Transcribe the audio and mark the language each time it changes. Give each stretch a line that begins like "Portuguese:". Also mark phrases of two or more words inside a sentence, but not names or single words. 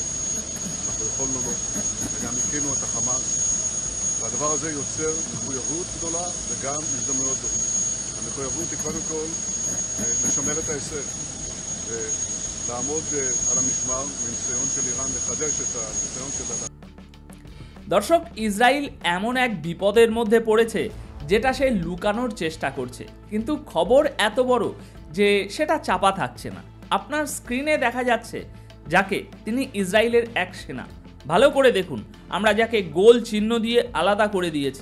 Hebrew: אנחנו יכולנו לו, וגם הקינו את החמאס, והדבר הזה יוצר מחויבות גדולה וגם הזדמנויות גדולות. המחויבות היא קודם כל לשמר את ההישג ולעמוד על המשמר מניסיון של איראן לחדש את הניסיון של
Bangla: দর্শক, ইসরায়েল এমন এক বিপদের মধ্যে পড়েছে যেটা সে লুকানোর চেষ্টা করছে, কিন্তু খবর এত বড় যে সেটা চাপা থাকছে না। আপনার স্ক্রিনে দেখা যাচ্ছে যাকে, তিনি ইসরায়েলের এক সেনা। ভালো করে দেখুন, আমরা যাকে গোল চিহ্ন দিয়ে আলাদা করে দিয়েছি।